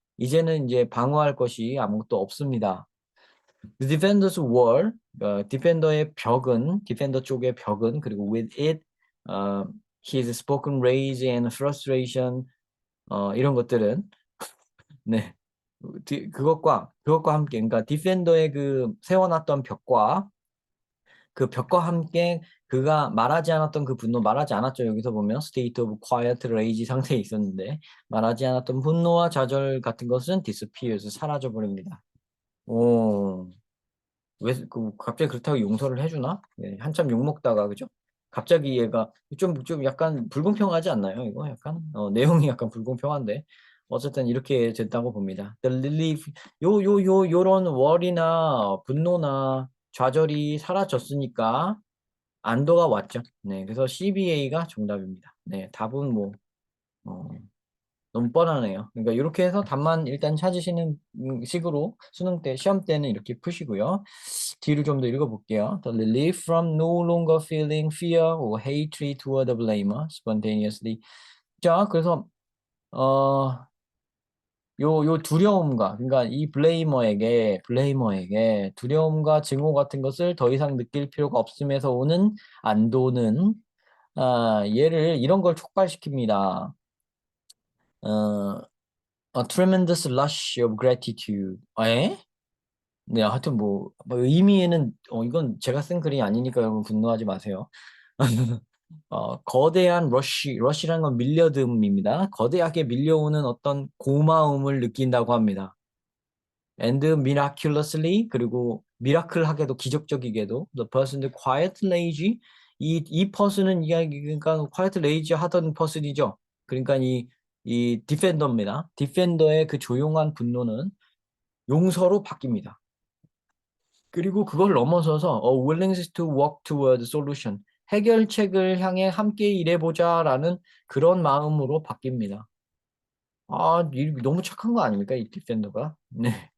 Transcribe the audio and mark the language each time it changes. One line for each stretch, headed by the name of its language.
Korean: 이제는 이제 방어할 것이 아무것도 없습니다.
English: The defender's wall,
Korean: 디펜더 쪽의 벽은,
English: 그리고 with it, his spoken rage and frustration,
Korean: 이런 것들은 네. 그것과 함께, 그러니까 디펜더의 그 세워놨던 벽과 그 벽과 함께 그가 말하지 않았던 그 분노, 말하지 않았죠. 여기서 보면
English: state of quiet rage
Korean: 상태에 있었는데 말하지 않았던 분노와 좌절 같은 것은 disappears, 사라져 버립니다. 오, 갑자기 그렇다고 용서를 해주나? 네, 한참 욕 먹다가 그죠? 갑자기 얘가 좀 약간 불공평하지 않나요? 이거 약간 내용이 약간 불공평한데 어쨌든 이렇게 됐다고 봅니다. The relief 요런 월이나 분노나 좌절이 사라졌으니까 안도가 왔죠. 네, 그래서 CBA가 정답입니다. 네, 답은 뭐 어, 너무 뻔하네요. 그러니까 이렇게 해서 답만 일단 찾으시는 식으로 수능 때, 시험 때는 이렇게 푸시고요. 뒤를 좀 더 읽어볼게요.
English: The relief from no longer feeling fear or hatred toward the blamer spontaneously.
Korean: 자, 그래서 요 두려움과, 그러니까 이 블레이머에게 두려움과 증오 같은 것을 더 이상 느낄 필요가 없음에서 오는 안도는, 얘를 이런 걸 촉발시킵니다.
English: 어, A tremendous rush of gratitude. 에?
Korean: 네, 하여튼 뭐 의미에는, 이건 제가 쓴 글이 아니니까 여러분 분노하지 마세요. 거대한 러시라는 건 밀려듦입니다. 거대하게 밀려오는 어떤 고마움을 느낀다고 합니다.
English: And miraculously,
Korean: 그리고 미라클하게도, 기적적이게도
English: the person quiet rage, 이 person은 이야기, 그러니까 quiet rage 하던 person이죠.
Korean: 그러니까 이 디펜더입니다. 디펜더의 그 조용한 분노는 용서로 바뀝니다. 그리고 그걸 넘어서서
English: a willingness to work toward solution,
Korean: 해결책을 향해 함께 일해보자라는 그런 마음으로 바뀝니다. 너무 착한 거 아닙니까? 이 디펜더가. 네.